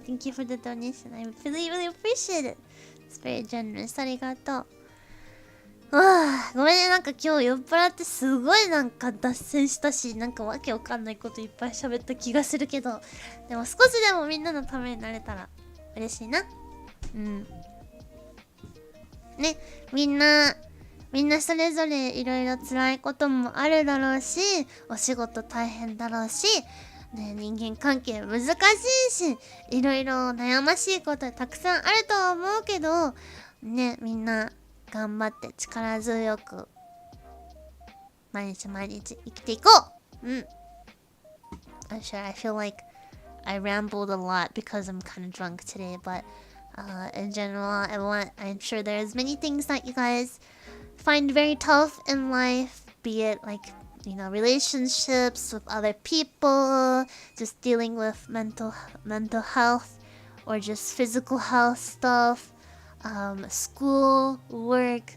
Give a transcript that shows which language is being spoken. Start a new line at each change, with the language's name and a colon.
English: Thank you for the donation. I really, really appreciate it. It's very generous.
Japanese: ありがとう。ごめんね、なんか今日酔っ払ってすごいなんか脱線したし、なんかわけわかんないこといっぱい喋った気がするけど、でも少しでもみんなのためになれたら嬉しいな。ね、みんなそれぞれいろいろ辛いこともあるだろうし、お仕事大変だろうし、ね、人間関係難しいし、いろいろ悩ましいことたくさんあるとは思うけど、ね、みんな頑張って力強く毎日生きていこう。
English: I'm sure I feel like I rambled a lot because I'm kind of drunk today, but in general, I'm sure there's many things that you guys find very tough in life, be it like relationships with other people, just dealing with mental health, or just physical health stuff, school, work.